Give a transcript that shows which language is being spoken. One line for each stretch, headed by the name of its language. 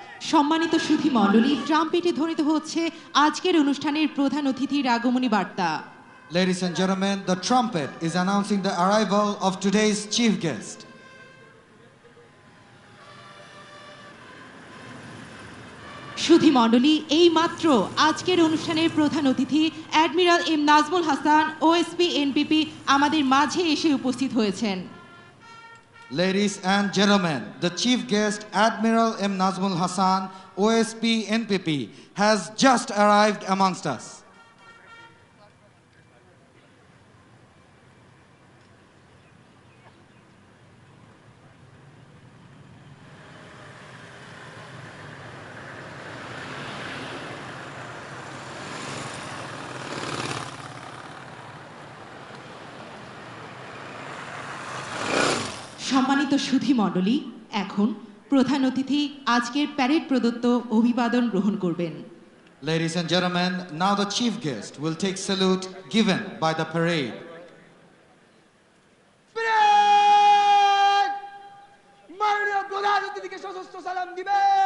Bangla: সম্মানিত সুধী মণ্ডলী, ট্রাম্পেটে ধ্বনিত হচ্ছে আজকের অনুষ্ঠানের প্রধান অতিথির আগমনী বার্তা।
English: Ladies and gentlemen, the trumpet is announcing the arrival of today's chief guest.
Bangla: সুধী মণ্ডলী, এই মাত্র আজকের অনুষ্ঠানের প্রধান অতিথি admiral M Nazmul Hasan, OSP NPP আমাদের মাঝে এসে উপস্থিত হয়েছেন।
English: Ladies and gentlemen, the chief guest, Admiral M. Nazmul Hassan, OSP NPP, has just arrived amongst us.
Bangla: সম্মানিত সুধী মণ্ডলী, এখন প্রধান অতিথি আজকের প্যারেড প্রদত্ত অভিবাদন গ্রহণ করবেন।
English: Ladies and gentlemen, now the chief guest will take salute given by the parade. Parade!
Bangla: মাননীয় প্রধান অতিথিকে সশস্ত্র সালাম দিবে।